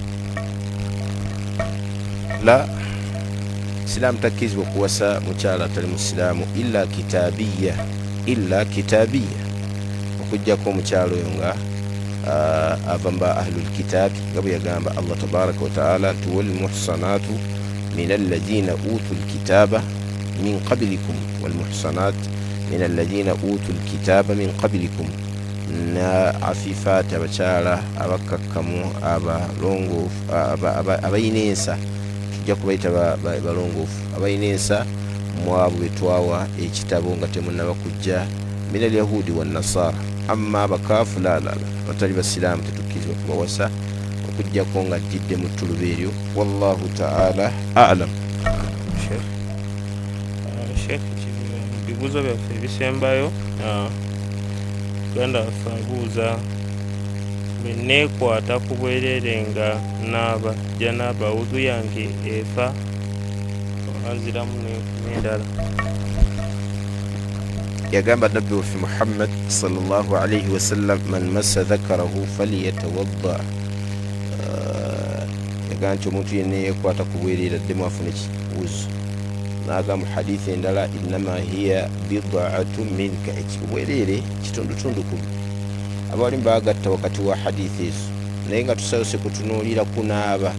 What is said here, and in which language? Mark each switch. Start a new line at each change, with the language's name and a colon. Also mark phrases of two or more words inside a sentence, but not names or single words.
Ganda: La siraamu takkirizibwa okuwasa mukyala atali musiraamu illa kitabiya okuggyako omukyalo oyo nga ava mu ba
Arabic: أهل الكتاب
Ganda: nga bwe yagamba Allah
Arabic: تبارك وتعالى
Ganda: nti
Arabic: والمحصنات من الذين أوتوا الكتاب من قبلكم والمحصنات من الذين أوتوا الكتاب من قبلكم
Ganda: na afifaati abakyala abakakkamu abalongoofu abayina ensa tujja kubayita balongoofu abayina ensa mwabo betwawa ekitabo nga temunnaba kujja
Arabic: من اليهود والنصارى.
Ganda: Amma abakaafu la batali basiraamu tetukkirizibwa kubawasa okuggyako nga ajjidde mu ttuluba eryo.
Arabic: والله تعالى أعلم.
Ganda: Sheikh ebibuuzo byaffe ebisembayo ganda waffe abuuza bwe neekwata ku bwereere nga naaba janaaba wudu yange efa anziramu n'endala. Yagamba nabbi waffe Muhammad
Arabic: صلى الله عليه وسلم من مس ذكره فليتوضأ.
Ganda: Yagamba nti omuntu yenna yeekwata ku bwereere addemu afune wuzu. N'agamba mu hadithi endala
Arabic: إنما هي بضعة منك,
Ganda: obwereere kitundutundu ku abalimu baagatta wakati wa hadithi ezo naye nga tusayose kutunuulira kunaaba.